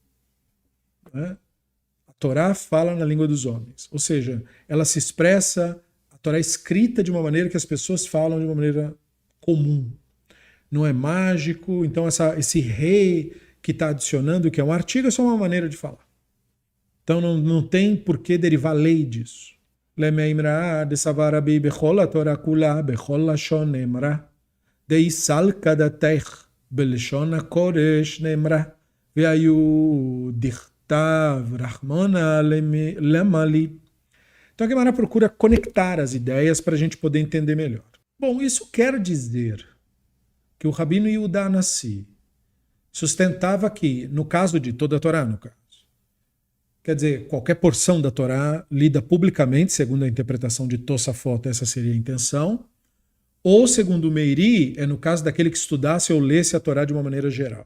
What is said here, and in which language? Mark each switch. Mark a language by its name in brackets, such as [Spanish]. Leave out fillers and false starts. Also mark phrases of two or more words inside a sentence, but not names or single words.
[Portuguese] A Torá fala na língua dos homens, ou seja, ela se expressa, a Torá é escrita de uma maneira que as pessoas falam de uma maneira comum. Não é mágico, então esse rei que está adicionando, que é um artigo, é só uma maneira de falar. Então não tem por que derivar lei disso. [Aramaic] Lemeimra de savarabi bechol a Torá kula bechol lashon nemra deisal kadatech belshon hakodesh nemra veayu dichtav rachmona lemali. [Portuguese] Então a Gemara procura conectar as ideias para a gente poder entender melhor. Bom, isso quer dizer que o Rabino Yehudá Hanassi sustentava que, no caso de toda a Torá, no caso, quer dizer, qualquer porção da Torá lida publicamente, segundo a interpretação de Tosafot, essa seria a intenção, ou, segundo o Meiri, é no caso daquele que estudasse ou lesse a Torá de uma maneira geral.